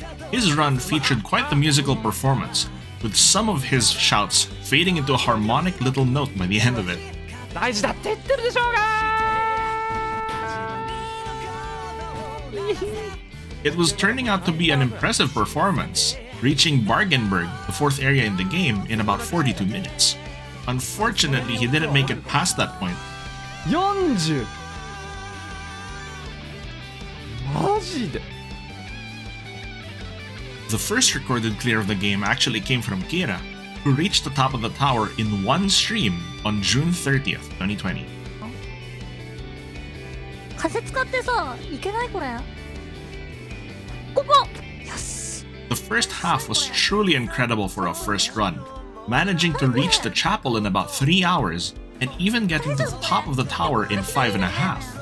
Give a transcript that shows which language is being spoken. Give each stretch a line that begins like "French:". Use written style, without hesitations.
English: His run featured quite the musical performance, with some of his shouts fading into a harmonic little note by the end of it.
Japanese: 大事だって言ってるでしょうが。
English: It was turning out to be an impressive performance, reaching Bargenberg, the 4th area in the game, in about 42 minutes. Unfortunately, he didn't make it past that point. 40!
Japanese: マジで?
English: The first recorded clear of the game actually came from Kira, who reached the top of the tower in one stream on June 30th, 2020.
Japanese: 風使ってさ、いけないこれ。ここ。
English: The first half was truly incredible for a first run, managing to reach the chapel in about 3 hours and even getting to the top of the tower in 5.5.